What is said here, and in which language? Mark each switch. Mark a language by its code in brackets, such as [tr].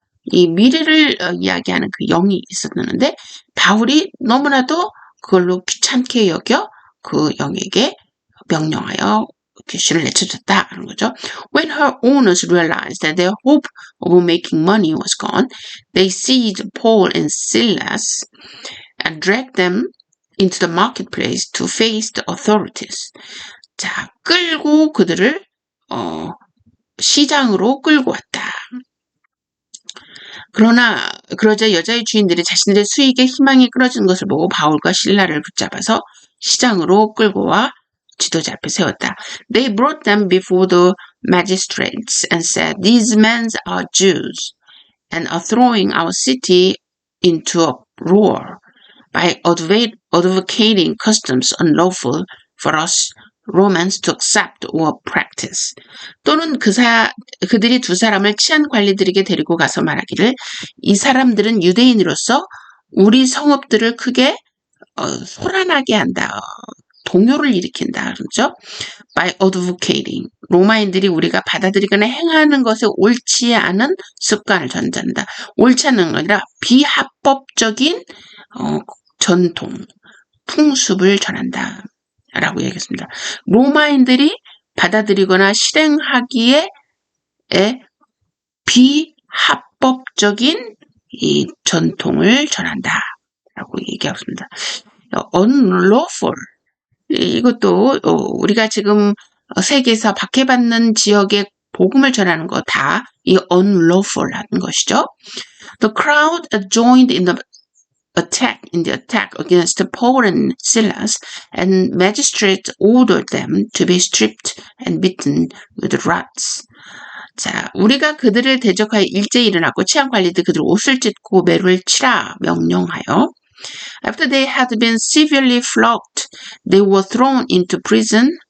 [ko] 이 미래를 이야기하는 그 영이 있었는데 바울이 너무나도 그걸로 귀찮게 여겨 그 영에게 명령하여 귀신을 내쫓았다 하는 거죠. [en] When her owners realized that their hope of making money was gone, they seized Paul and Silas and dragged them into the marketplace to face the authorities. [ko] 자, 끌고 그들을 시장으로 끌고 왔다. 그러자 여자의 주인들이 자신들의 수익에 희망이 끊어지는 것을 보고 바울과 실라를 붙잡아서 시장으로 끌고 와 지도자 앞에 세웠다. [en] They brought them before the magistrates and said, "These men are Jews and are throwing our city into a roar by advocating customs unlawful for us Romans to accept or practice." [ko] 또는 그들이 두 사람을 치안 관리들에게 데리고 가서 말하기를 이 사람들은 유대인으로서 우리 성읍들을 크게 소란하게 한다. 동요를 일으킨다. 그렇죠? [en] By advocating. [ko] 로마인들이 우리가 받아들이거나 행하는 것에 옳지 않은 습관을 전한다. 옳지 않은 게 아니라 비합법적인 전통, 풍습을 전한다. 라고 얘기했습니다. 로마인들이 받아들이거나 실행하기에 비합법적인 이 전통을 전한다. 라고 얘기하고 있습니다. [en] unlawful. [ko] 이것도 우리가 지금 세계에서 박해받는 지역에 복음을 전하는 거 다 이 unlawful한 것이죠. [en] The crowd joined in the attack against Paul and Silas, and magistrates ordered them to be stripped and beaten with rods. [ko] 자, 우리가 그들을 대적하여 일제히 일어났고 치안관리들 그들 옷을 찢고 매를 치라 명령하여 [en] After they had been severely flogged, they were thrown into prison.